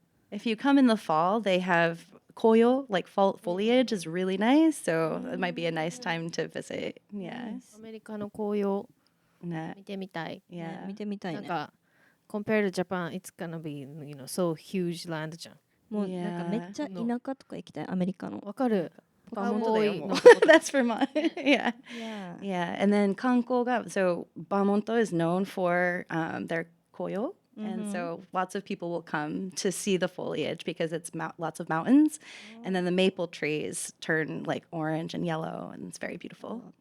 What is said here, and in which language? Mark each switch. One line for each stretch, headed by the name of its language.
English: If you come in the fall, they have 紅葉, like fall foliage is really nice. So it might be a nice time to visit. Yeah.
Japanese: アメリカの紅葉ね. 見てみたい。
English: Yeah.
Japanese: 見てみたいね。なんか
English: compared to Japan, it's gonna be so huge land
Japanese: じゃん。もうなんかめっちゃ田舎とか行きたい、アメリカの。わかる。バーモントだよ、もう。もう
English: That's Vermont. Yeah. Yeah. Yeah. And then
Japanese: 観光が,
English: so Vermont is known for their 紅葉. And so lots of people will come to see the foliage because it's lots of mountains. And then the maple trees turn like orange and yellow, and it's very beautiful.